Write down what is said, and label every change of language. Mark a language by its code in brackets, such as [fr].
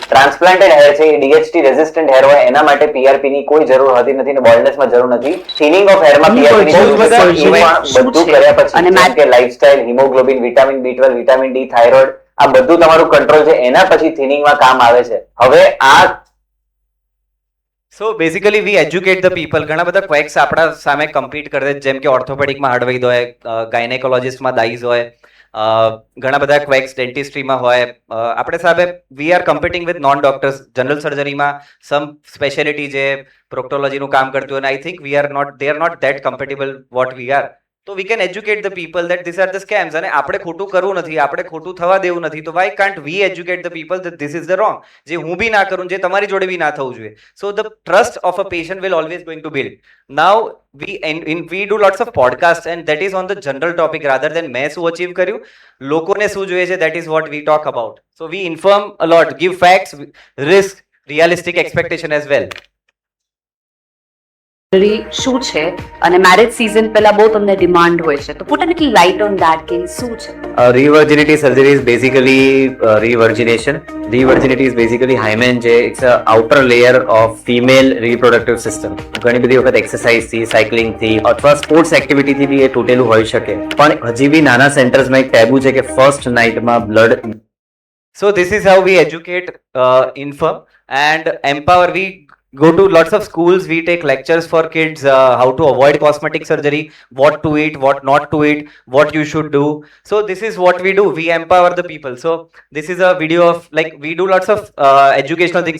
[gu] ટ્રાન્સપ્લાન્ટેડ hair છે એ DHT resistant hair હોય, એના માટે પીઆરપી ની કોઈ જરૂર હોતી નથી ને બોલ્ડનેસમાં જરૂર નથી. થિનિંગ ઓફ હેરમાં પીઆરપી ની જરૂર છે. એ પણ બધું કર્યા પછી જેમ કે lifestyle, haemoglobin, vitamin B12, vitamin D, thyroid, આ બધું તમારું કંટ્રોલ છે, એના પછી થિનિંગમાં કામ આવે છે. હવે આ [en] So basically we educate the people. [gu] ઘણા બધા ક્વેક્સ આપણા સામે કમ્પીટ કરે છે, જેમ કે ઓર્થોપેડિકમાં હાર્ડવૈદ હોય, ગાયનેકોલોજીસ્ટમાં દાઈઝ હોય, ઘણા બધા ક્વેક્સ ડેન્ટિસ્ટ્રીમાં હોય. આપણે સાહેબ [en] We are competing with non doctors. General સર્જરીમાં some speciality [gu] જે પ્રોક્ટોલોજીનું કામ કરતું હોય, [en] I think we are not, they are not that compatible what we are. તો we can educate the people that this are the scams. [gu] અને આપણે ખોટું કરવું નથી, આપણે ખોટું થવા દેવું નથી. [en] તો why can't we educate the people that this is the wrong, [gu] જે હું બી ના કરું, જે તમારી જોડે બી ના થવું જોઈએ. [en] So the trust of a patient will always going to build. Now we do lots of podcasts and that is on the general topic rather than [gu] મેં શું અચીવ કર્યું, લોકોને શું જોઈએ છે, [en] that is what we talk about. So we inform a lot, give facts, risk, realistic expectation as well. [gu] શું છે અને મેરેજ સિઝન પહેલા બહુ તમને ડિમાન્ડ હોય છે, તો [en] put a little light on that [gu] કે શું છે? [en] Revirginity surgery is basically revirgination. Revirginity is basically hymen જે it's a outer layer of female reproductive system. [gu] ઘણી બધી વખત એક્સરસાઇઝ થી, સાયકલિંગ થી અથવા સ્પોર્ટ્સ એક્ટિવિટી થી બી એ તૂટેલું હોઈ શકે, પણ હજી બી નાના સેન્ટર્સમાં એક ટેબુ છે કે first નાઇટમાં blood. [en] So this is how we educate, inform and empower. We go to lots of schools, we take lectures for kids, how to avoid cosmetic surgery, what to eat, what not to eat, what you should do. So this is what we do, we empower the people. So this is a video of, like, we do lots of educational things.